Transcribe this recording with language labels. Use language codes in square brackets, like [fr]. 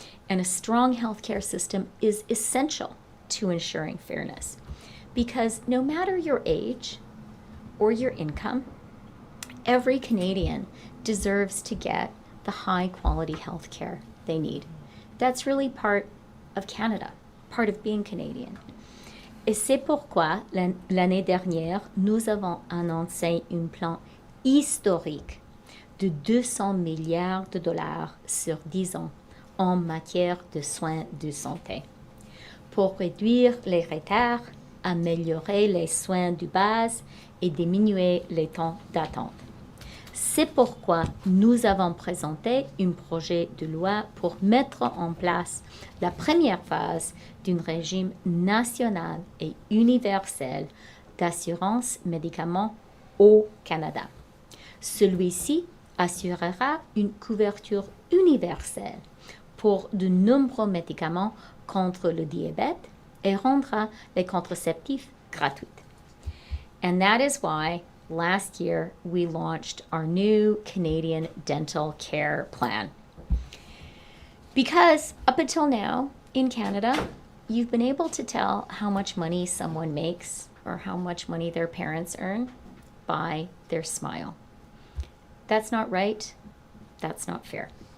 [en] And a strong healthcare system is essential to ensuring fairness, because no matter your age or your income, every Canadian deserves to get the high quality health care they need. That's really part of Canada, part of being Canadian. [fr] Et c'est pourquoi l'année dernière, nous avons annoncé un plan historique de 200 milliards de dollars sur 10 ans en matière de soins de santé pour réduire les retards, améliorer les soins de base et diminuer les temps d'attente. C'est pourquoi nous avons présenté un projet de loi pour mettre en place la première phase d'un régime national et universel d'assurance médicaments au Canada. Celui-ci assurera une couverture universelle pour de nombreux médicaments contre le diabète et rendra les contraceptifs gratuits. [en] And that is why last year we launched our new Canadian dental care plan. Because up until now in Canada, you've been able to tell how much money someone makes or how much money their parents earn by their smile. That's not right. That's not fair.